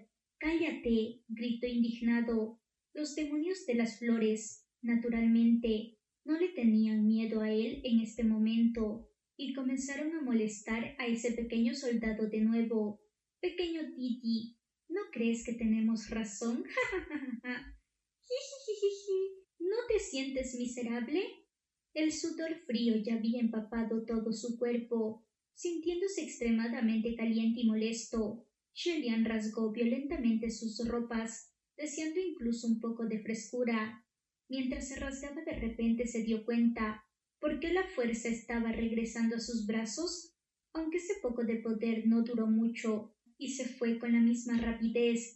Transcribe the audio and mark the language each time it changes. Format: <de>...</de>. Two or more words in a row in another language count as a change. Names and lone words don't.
<es>«¡Cállate!», gritó indignado. Los demonios de las flores, naturalmente, no le tenían miedo a él en este momento y comenzaron a molestar a ese pequeño soldado de nuevo. «Pequeño Titi, ¿no crees que tenemos razón? ¡Ja, ja, ja, ja! ¡Jijijiji! ¿No te sientes miserable?» El sudor frío ya había empapado todo su cuerpo. Sintiéndose extremadamente caliente y molesto, Julian rasgó violentamente sus ropas, deseando incluso un poco de frescura. Mientras se rasgaba de repente se dio cuenta por qué la fuerza estaba regresando a sus brazos, aunque ese poco de poder no duró mucho y se fue con la misma rapidez.</es>